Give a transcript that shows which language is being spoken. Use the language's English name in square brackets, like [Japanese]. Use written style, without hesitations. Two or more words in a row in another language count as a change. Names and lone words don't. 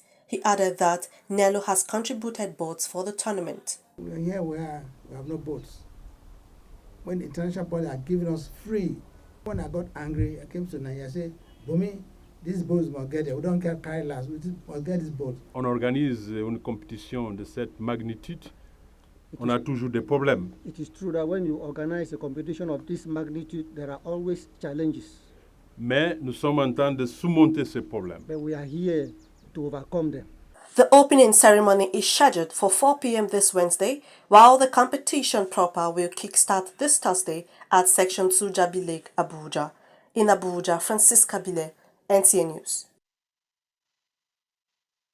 [English] He added that Nello has contributed boats for the tournament. Here we have no boats. When the international body are giving us free, when I got angry, I came to Nigeria and said, Bumi, these boats must get there. We don't carry last, we must get these boats. [French] On organise une compétition de cette magnitude, on a toujours des problèmes. [English] It is true that when you organize a competition of this magnitude, there are always challenges. [French] Mais nous sommes en train de surmonter ces problèmes. [English] But we are here to overcome them. The opening ceremony is scheduled for 4 p.m. this Wednesday, while the competition proper will kickstart this Thursday at Section 2 Jabi Lake, Abuja. In Abuja, Francis Kabile, NTA News.